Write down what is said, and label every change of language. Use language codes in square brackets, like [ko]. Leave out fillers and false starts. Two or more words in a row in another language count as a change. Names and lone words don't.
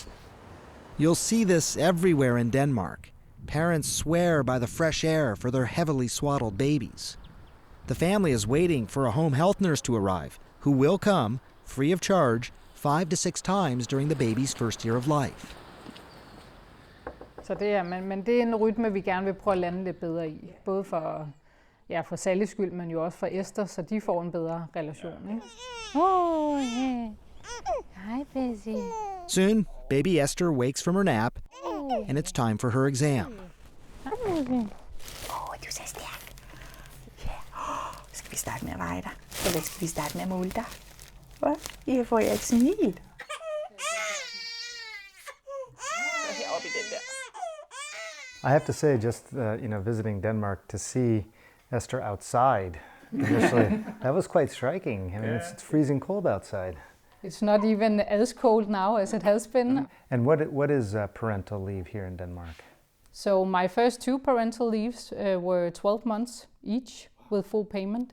[en] You'll see this everywhere in Denmark. Parents swear by the fresh air for their heavily swaddled babies. The family is waiting for a home health nurse to arrive, who will come, free of charge, 5 to 6 times during the baby's first year of life. [da] Så det er, men det er en rytme, vi gerne vil prøve at lande lidt bedre i. Både for Sallys skyld, men jo også for Esther, så de får en bedre relation. Ikke? [en] Hi, Busy. Soon, baby Esther wakes from her nap, and it's time for her exam. [da] Du ser stærk. Ja. Skal vi starte med at veje dig? Eller skal vi starte med at måle dig? Hvad? Jeg får et smil. [en] I have to say, just visiting Denmark, to see Esther outside initially, that was quite striking. I mean, it's freezing cold outside. It's not even as cold now as it has been. And what is parental leave here in Denmark? So my first 2 parental leaves were 12 months each with full payment.